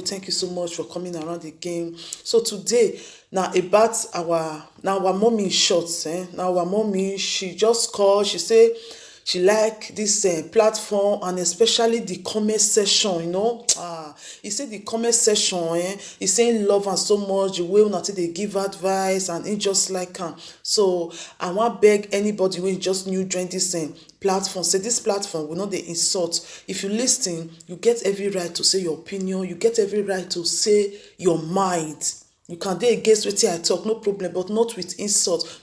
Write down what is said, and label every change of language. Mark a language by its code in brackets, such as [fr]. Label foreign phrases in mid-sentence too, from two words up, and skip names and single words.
[pcm] Thank you so much for coming around again. So today now about our mommy in shorts. Now our mommy, she just called, she say she like this platform and especially the comment section, he say the comment section, he saying love am so much the way una take dey give advice and he just like am. So I wan beg anybody wey just new join this platform, say this platform we no dey insult. If you lis ten, you get every right to say your opinion, you get every right to say your mind. You can dey against wetin I talk, no problem, but not with insult.